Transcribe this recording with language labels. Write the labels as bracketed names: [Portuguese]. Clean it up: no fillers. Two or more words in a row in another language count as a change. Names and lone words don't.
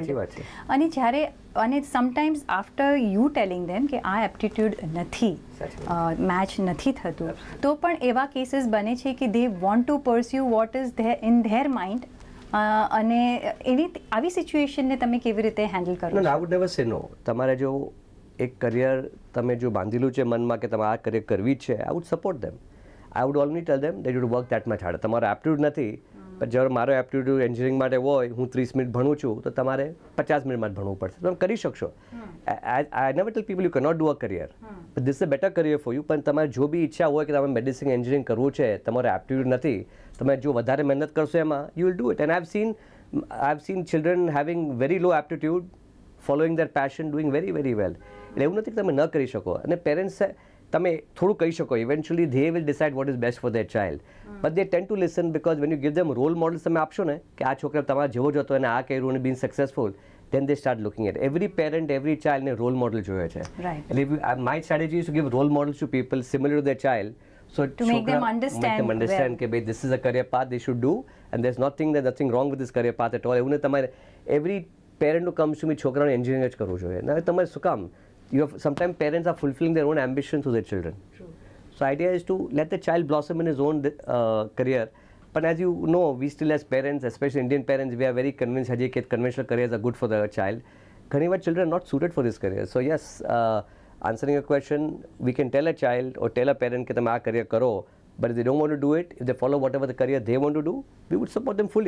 [Gujarati] સાચી વાત છે. અને [English] sometimes after you telling them [Gujarati] કે આ એપ્ટિટ્યૂડ નથી, મેચ નથી થતું, તો પણ એવા કેસીસ બને છે કે [English] they want to pursue what is there in their mind. [Gujarati] અને આવી સિચ્યુએશનને તમે કેવી રીતે હેન્ડલ કરો? [English] No, I would never say no. [Gujarati] તમારે જો એક કરિયર તમે જો બાંધેલું છે મનમાં કે તમારે આ કરિયર કરવી જ છે, [English] I would support them. I would only tell them that you would work that much harder. [Gujarati] તમારો એપ્ટિટ્યૂડ નથી, પણ જ્યારે મારો એપ્ટિટ્યૂડ એન્જિનિયરિંગ માટે હોય, હું 30 મિનિટ ભણું છું, તો તમારે 50 મિનિટમાં જ ભણવું પડશે. તમે કરી શકશો. [English] I never tell people you cannot do a career, but this is a better career for you. [Gujarati] પણ તમારે જો બી ઈચ્છા હોય કે તમે મેડિસિન એન્જિનિયરિંગ કરવું છે, તમારો એપ્ટિટ્યૂડ નથી, તમે જો વધારે મહેનત કરશો એમાં, [English] you will do it. And I've seen children having very low aptitude, following their passion, doing very, very well. [Gujarati] એટલે એવું નથી કે તમે ન કરી શકો. અને પેરેન્ટ્સ તમે થોડું કહી શકો, [English] eventually they will decide what is best for their child. But they tend to listen because when you give them role models [Gujarati] તમે આપશો ને કે આ છોકરા તમારા જેવો જ હતો અને આ કર્યું અને [English] being successful, then they start looking at every parent, every child ને role model [Gujarati] જોઈએ છે. [English] Right. And my strategy is to give role models to people similar to their child. So to make them understand [Gujarati] કે ભાઈ [English] this is a career path they should do and there's nothing wrong with this career path at all. [Gujarati] એવું ને તમારે [English] every parent who comes to me [Gujarati] છોકરાને એન્જિનિયર જ કરવું જોઈએ. ના તમારે શું કામ? [English] Sometimes parents are fulfilling their own ambition to their children. True. So idea is to let the child blossom in his own career. But as you know, we still as parents, especially Indian parents, we are very convinced that conventional careers are good for the child. Many children are not suited for this career. So yes, answering your question, we can tell a child or tell a parent that you career karo, but if they don't want to do it, if they follow whatever the career they want to do, we would support them fully.